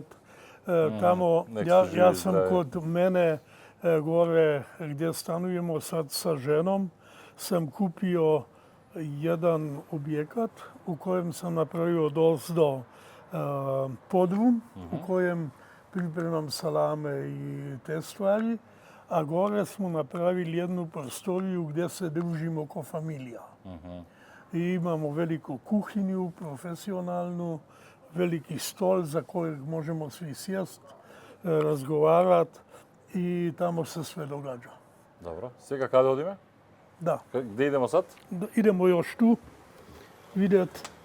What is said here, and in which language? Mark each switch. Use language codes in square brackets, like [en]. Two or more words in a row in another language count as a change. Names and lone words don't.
[bs] Tamo, ja sam kod mene gore gdje stanujemo sad sa ženom, sam kupio jedan objekat u kojem sam napravio do podrum, u kojem pripremam salame i te stvari, a gore smo napravili jednu prostoriju gdje se družimo kao familija. I imamo veliku kuhinju, profesionalnu, veliki stol za kojeg možemo svi sjest, razgovarati i tamo se sve događa. Dobro. [mk] Сега каде одиме? [bs] Da. Gdje idemo sad? Idemo još tu vidjeti.